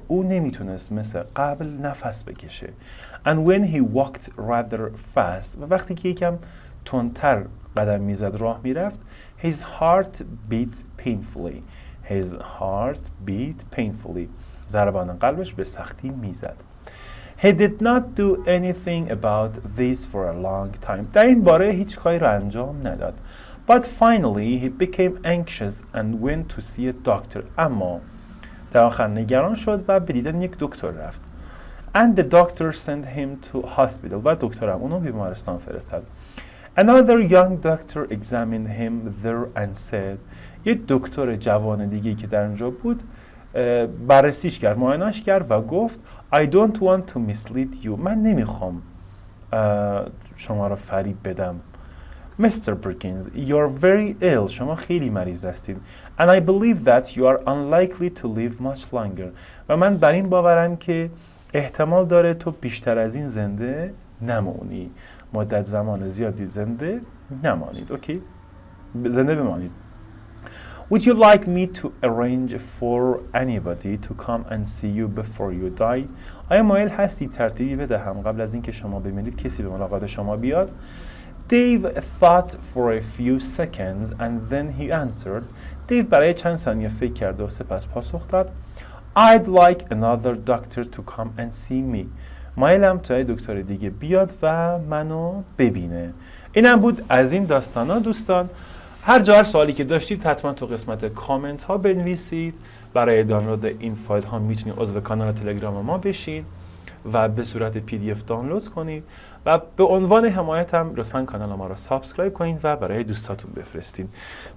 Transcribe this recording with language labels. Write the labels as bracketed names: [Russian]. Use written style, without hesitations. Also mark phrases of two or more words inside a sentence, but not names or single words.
[Persian] او نمیتونست مثل قبل نفس بکشه. [English] And when he walked rather fast [Persian] و وقتی که یکم تندتر قدم میزد راه میرفت [English] his heart beat painfully. His heart beat painfully. [Persian] ضربان قلبش به سختی میزد. [English] He did not do anything about this for a long time. [Persian] در این باره هیچ کاری را انجام نداد. [English] But finally he became anxious and went to see a doctor. [Persian] اما در آخر نگران شد و به دیدن یک دکتر رفت. [English] And the doctor sent him to hospital. [Persian] و دکترم اونو بیمارستان فرستاد. [English] Another young doctor examined him there and said. [Persian] یک دکتر جوان دیگه که در اونجا بود بررسیش کرد، معاینش کرد و گفت [English] I don't want to mislead you. [Persian] من نمیخوام شما را فریب بدم. [English] Mr. Perkins, you're very ill. [Persian] شما خیلی مریض هستید. [English] And I believe that you are unlikely to live much longer. [Persian] و من بر این باورم که احتمال داره تو بیشتر از این زنده نمونی. مدت زمان زیادی زنده نمانید. اوکی؟ زنده بمانید. [English] Would you like me to arrange for anybody to come and see you before you die? [Persian] آیا مایل هستی ترتیبی بدهم قبل از اینکه شما بمیرید کسی به ملاقات شما بیاد؟ [English] Dave thought for a few seconds and then he answered. [Persian] دیو برای چند ثانیه فکر کرد و سپس پاسخ داد. [English] I'd like another doctor to come and see me. [Persian] مایلم تا دکتر دیگه بیاد و منو ببینه. اینم بود از این داستانا دوستان. هر سوالی که داشتید حتما تو قسمت کامنتها بنویسید. برای دانلود این فایل ها میتونید عضو کانال تلگرام ما بشید و به صورت PDF دانلود کنید و به عنوان حمایت هم لطفا کانال ما را سابسکرایب کنید و برای دوستاتون بفرستید.